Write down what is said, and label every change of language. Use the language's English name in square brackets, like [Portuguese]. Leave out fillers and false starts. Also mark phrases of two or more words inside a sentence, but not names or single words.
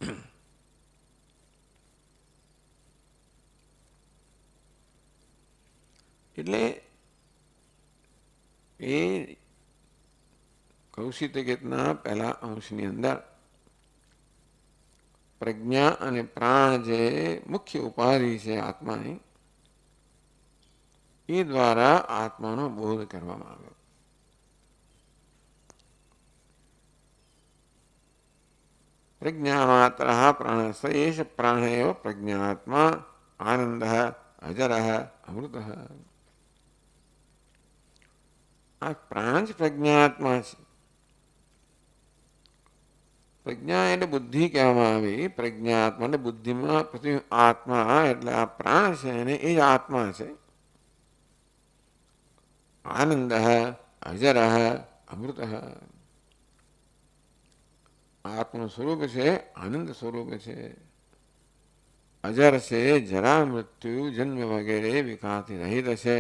[Gujarati] એટલે એ કૌશિતગીતના પહેલા અંશની અંદર પ્રજ્ઞા અને પ્રાણ જે મુખ્ય ઉપાધિ છે આત્માની, એ દ્વારા આત્માનો બોધ કરવામાં આવ્યો. [Sanskrit] प्रज्ञामात्रः प्राणः स एष प्राण एव प्रज्ञात्मा आनंदः अजरः अमृतः। [Gujarati] આ પ્રાણ જ પ્રજ્ઞાત્મા છે. પ્રજ્ઞા એટલે બુદ્ધિ કહેવામાં આવી. પ્રજ્ઞાત્મા એટલે બુદ્ધિમાં પ્રતિ આત્મા એટલે આ પ્રાણ છે એને એ જ આત્મા છે. આનંદ અજર અમૃત આત્મનું સ્વરૂપ છે, આનંદ સ્વરૂપ છે, અજર છે, જરા મૃત્યુ જન્મ વગેરે વિકારથી રહિત છે.